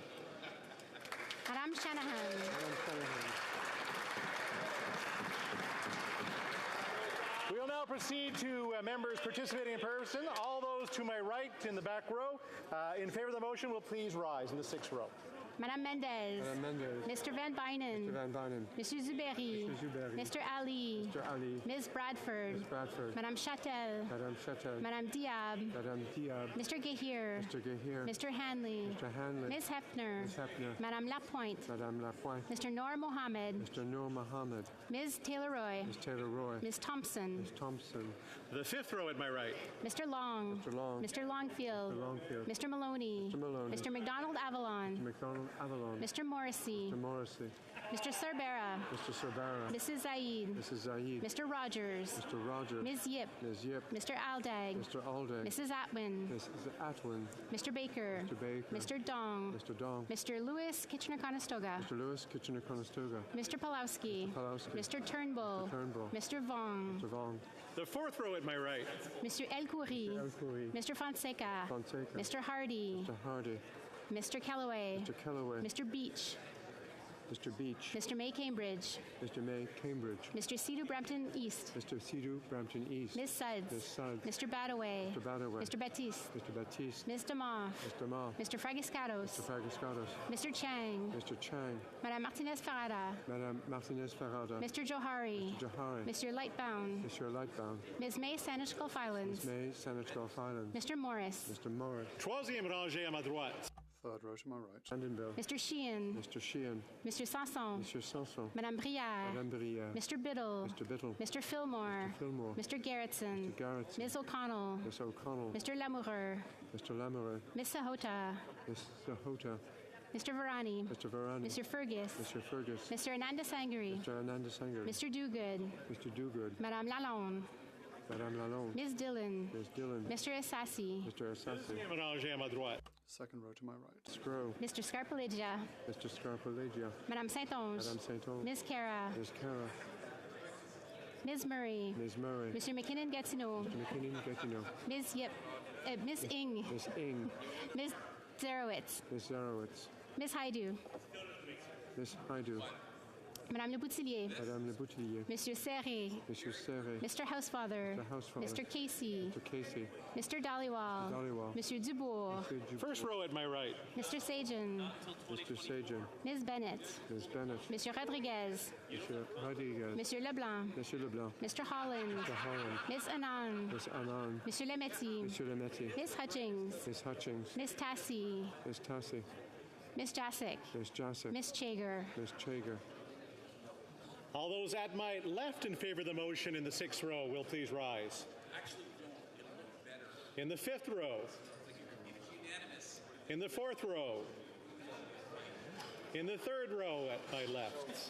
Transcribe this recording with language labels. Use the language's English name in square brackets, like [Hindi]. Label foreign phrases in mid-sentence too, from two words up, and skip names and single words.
[English] Madame Shanahan. Madame Shanahan. We will now proceed to members participating in person. All those to my right in the back row in favor of the motion will please rise in the sixth row. Madame Mendez. Madame Mendez. Mr. Van Bynen. Mr. Van Bynen. Monsieur Zuberi. Mr. Zuberi. Mr. Ali. Mr. Ali. Ms. Bradford. Ms. Bradford. Madame Châtel. Madame Châtel. Madame Diab. Madame Diab. Mr. Gahir. Mr. Gahir. Mr. Hanley. Mr. Hanley. Ms. Hefner. Ms. Hefner. Madame Lapointe. Madame Lapointe. Mr. Noor Mohammed. Mr. Noor Mohammed. Ms. Taylor-Roy. Ms. Taylor-Roy. Ms. Thompson. Ms. Thompson. The fifth row at my right. Mr. Long. Mr. Long. Mr. Longfield. Mr. Longfield. Mr. Maloney. Mr. Maloney. Mr. McDonald Avalon. Mr. McDonald Avalon. Mr. Morrissey. Mr. Morrissey. Mr. Cerbera. Mr. Cerbera. Mrs. Zaid. Mrs. Zaid. Mr. Rogers. Mr. Rogers. Ms. Yip. Ms. Yip. Mr. Aldag. Mr. Aldag. Mrs. Atwin. Mrs. Atwin. Mr. Baker. Mr. Baker. Mr. Dong. Mr. Dong. Mr. Lewis Kitchener-Conestoga. Mr. Lewis Kitchener-Conestoga. Mr. Pulowski. Mr. Pulowski. Mr. Turnbull. Mr. Turnbull. Mr. Vong. Mr. Vong. The fourth row at my right. Mr. El Khoury. Mr. El Khoury. Mr. Fonseca. Fonseca. Mr. Hardy. Mr. Hardy. Mr. Kellaway. Mr. Kellaway. Mr. Beach. Mr. Beach. Mr. May Cambridge. Mr. May Cambridge. Mr. Sidhu Brampton East. Mr. Sidhu Brampton East. Ms. Suds. Ms. Suds. Mr. Badaway. Mr. Badaway. Mr. Baptiste. Mr. Baptiste. Ms. Demoff. Mr. Ma. Mr. Fragiscatos. Mr. Fragiscatos. Mr. Chang. Mr. Chang. Madame Martinez Ferrada. Madame Martinez Ferrada. Mr. Johari. Mr. Johari. Mr. Lightbound. Mr. Lightbound. Ms. May Sanesh Filings. Ms. May Sanesh Filings. Mr. Morris. Mr. Morris. [French] Troisième rangée à ma droite. [English] Third row to my right. Bill. Mr. Sheehan. Mr. Sheehan. Mr. Sanson. Mr. Sanson. Madame Brière. Madame Brière. Mr. Biddle. Mr. Biddle. Mr. Fillmore. Mr. Fillmore. Mr. Garrettson. Mr. Garrettson. Ms. O'Connell. Ms. O'Connell. Mr. Lamoureux. Mr. Lamoureux. Ms. Sahota. Ms. Sahota. Mr. Varani. Mr. Varani. Mr. Fergus. Mr. Fergus. Mr. Ananda Sangari. Mr. Ananda Sangari. Mr. Dogood. Mr. Dogood. Madame Lalonde. Madame Lalonde. Ms. Dillon. Ms. Dillon. Mr. Assassi. Mr. Assassi. [French] Deuxième rangée à ma droite. [English] Second row to my right. Scrow. Mr. Scarpellegia. Mr. Scarpellegia. Madame Saint-Onge. Madame Saint-Onge. Ms. Cara. Ms. Cara. Ms. Murray. Ms. Murray. Mr. McKinnon-Gatineau. Mr. McKinnon-Gatineau. Ms. Yip. Ms. Ing. Ms. Ing. Ms. Zarowitz. Ms. Zarowitz. Ms. Haidu. Ms. Haidu. Madame Le Boutillier. Madame Le Boutillier. Monsieur Serré. Monsieur Serré. Mr. Housefather. Mr. Housefather. Mr. Casey. Mr. Casey. Mr. Dhaliwal. Mr. Dhaliwal. Monsieur Dubourg. Mr. Dubourg. First row at my right. Mr. Sajan. Mr. Sajan. Ms. Bennett. Ms. Bennett. Monsieur Rodriguez. Monsieur Rodriguez. Monsieur Leblanc. Monsieur Leblanc. Mr. Holland. Mr. Holland. Ms. Anand. Ms. Anand. Monsieur Lemetti. Monsieur Lemetti. Ms. Hutchings. Ms. Hutchings. Ms. Tassi. Ms. Tassi. Ms. Jacek. Ms. Jacek. Ms. Chager. Ms. Chager. All those at my left in favor of the motion in the 6th row will please rise. In the 5th row. In the 4th row. In the 3rd row at my left.